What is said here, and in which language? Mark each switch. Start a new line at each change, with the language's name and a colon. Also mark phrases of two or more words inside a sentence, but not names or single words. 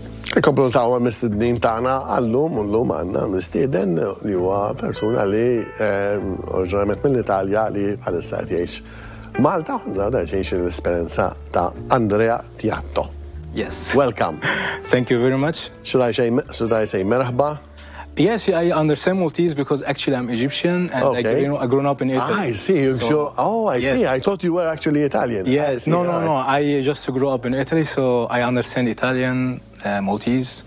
Maltese: Komplu tawa mistednin tana għallum, ullum għanna misteden li huwa persuna li oriġinarment mill-Italja li għal-issa jgħix Malta, għadha jgħix l-esperienza ta' Andrea Tiatto.
English: Yes. Welcome. Thank you very much. Should I say merhaba? Yes, I understand Maltese because actually I'm Egyptian and Okay. I grew up in Italy. I see. I yes. see. I thought you were actually Italian. Yes. No. I just grew up in Italy, so I understand Italian, Maltese.